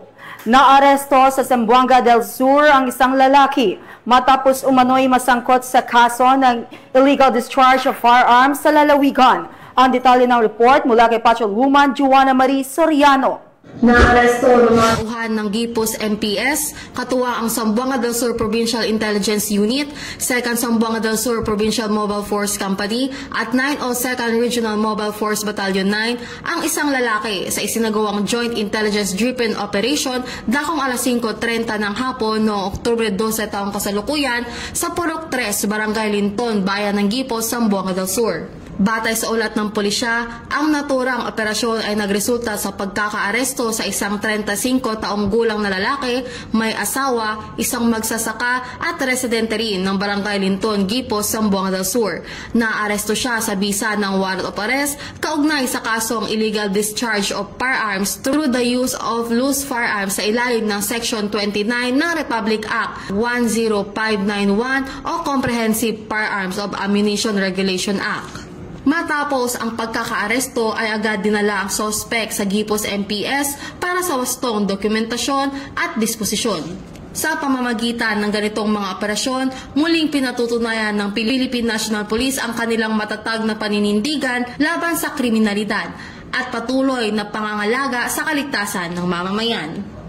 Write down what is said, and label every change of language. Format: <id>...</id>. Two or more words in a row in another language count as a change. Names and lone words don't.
<tl>Naaresto sa Zamboanga del Sur ang isang lalaki matapos umano'y masangkot sa kaso ng</tl> <en>illegal discharge of firearms</en> <tl>sa lalawigan. Ang detalye ng report mula kay Patrolwoman Joanna Marie Soriano. Naaresto ng mga ng Gipos MPS, katuwa ang Zamboanga del Sur Provincial Intelligence Unit, 2nd Zamboanga del Sur Provincial Mobile Force Company at 902nd Regional Mobile Force Battalion 9 ang isang lalaki sa isinagawang</tl> <en>Joint Intelligence Driven Operation</en> <tl>dakong alas 5:30 ng hapon noong Oktubre 12 taong kasalukuyan sa Purok 3, Barangay Linton, Bayan ng Gipos, Zamboanga del Sur. Batay sa ulat ng pulisya, ang naturang operasyon ay nagresulta sa pagkakaaresto sa isang 35 taong gulang na lalaki, may asawa, isang magsasaka at residente rin ng Barangay Linton, Gipos, Zamboanga del Sur. Naaresto siya sa bisa ng</tl> <en>warrant of arrest</en> <tl>kaugnay sa kasong</tl> <en>illegal discharge of firearms through the use of loose firearms</en> <tl>sa ilalim ng Section 29 ng Republic Act 10591 o Comprehensive Firearms of Ammunition Regulation Act. Matapos ang pagkakaaresto ay agad dinala ang sospek sa Gipos MPS para sa wastong dokumentasyon at disposisyon. Sa pamamagitan ng ganitong mga operasyon, muling pinatutunayan ng Philippine National Police ang kanilang matatag na paninindigan laban sa kriminalidad at patuloy na pangangalaga sa kaligtasan ng mamamayan.</tl>